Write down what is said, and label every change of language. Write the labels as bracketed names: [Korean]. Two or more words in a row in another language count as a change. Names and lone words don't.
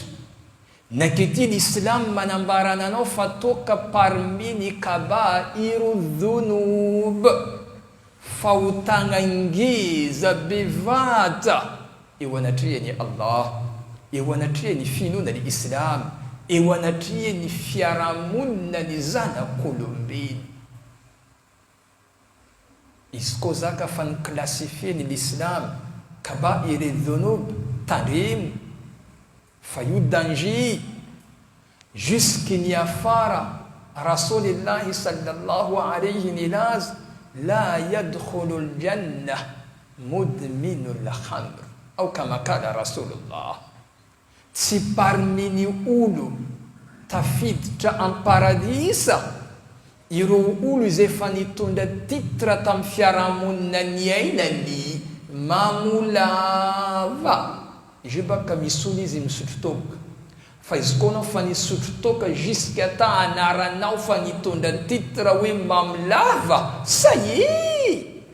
[Malagasy] Nankety l'Islam manambarana anao fa toka parmi ny [Arabic] كبائر الذنوب, [Malagasy] fahotana ngeza bevata eo anatrehany Allah, eo anatrehany finoana ny Islam, eo anatrehany fiarahamonina ny zanak'olombelo. Izy koa zaka fa niklassifie ny l'Islam [Arabic] كبائر الذنوب, [Malagasy] tandremo fa io danger jusque ny afara. [Arabic] رسول الله صلى الله عليه [Malagasy] nilaza [Arabic] لا يدخل الجنة مدمن الخمر أو كما قال رسول الله. [Malagasy] tsy parmi ny olo tafiditra am-paradisa ireo olo izay efa nitondra titre tamin'ny fiarahamonina ny ainany mamolava. Izy baka misy olo izy misotro toka, fa izy koa anao fa nisotro toka jusqu'à ta anaranao fa nitondra titre hoe mamolava, say